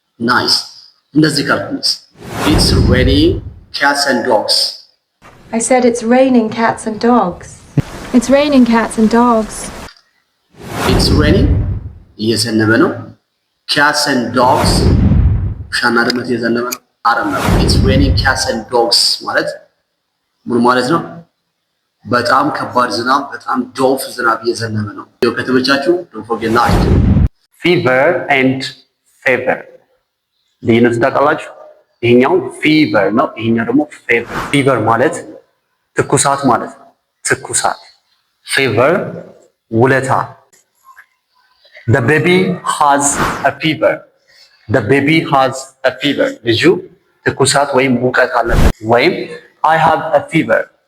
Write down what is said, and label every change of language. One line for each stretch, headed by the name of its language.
English: ናይስ።
Amharic: እንደዚህ ካልኩንስ
English: it's raining cats and dogs. I said it's raining cats and dogs. It's raining cats and dogs. It's raining
Amharic: እየዘነበ ነው
English: cats and dogs
Amharic: ውሻና ድመት እየዘነበ ነው አይደለም።
English: it's raining cats and dogs
Amharic: ማለት ምን ማለት ነው? በጣም ከባድ ዝናብ፣ በጣም ዶፍ ዝናብ እየዘነበ ነው። ቪዲዮ ከተመቻችሁ
English: don't forget like. fever and favor
Amharic: ልዩነቱ ታውቃላችሁ? ይሄኛው ፊቨር ነው፣ ይሄኛው ደግሞ ፌቨር። ፊቨር ማለት ትኩሳት ማለት ነው። ትኩሳት። ፌቨር ውለታ።
English: the baby has a fever.
Amharic: ልጁ ትኩሳት ወይም ሙቀት አለበት። ወይም
English: I have a fever.